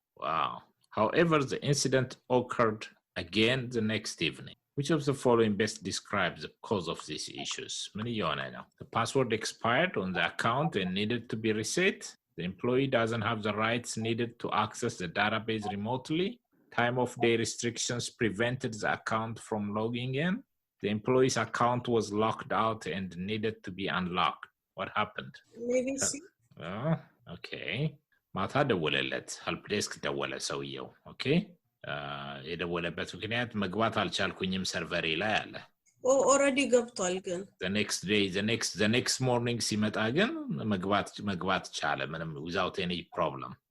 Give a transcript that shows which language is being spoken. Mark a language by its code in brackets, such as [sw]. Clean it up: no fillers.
[en] wow however the incident occurred again the next evening which of the following best describes the cause of these issues many yona now the password expired on the account and needed to be reset the employee doesn't have the rights needed to access the database remotely time of day restrictions prevented the account from logging in the employee's account was locked out and needed to be unlocked what happened maybe [am] okay ማታ ደወለለት [en] help desk [am] ደወለ ሰውየው okay የደወለበት ምክንያት መግባት አልቻልኩኝም ሰርቨሬ ላይ አለ [en] already [am] ገብቷል ግን [en] the next morning [am] ሲመጣ ግን መግባት ቻለ ምንም [en] without any problem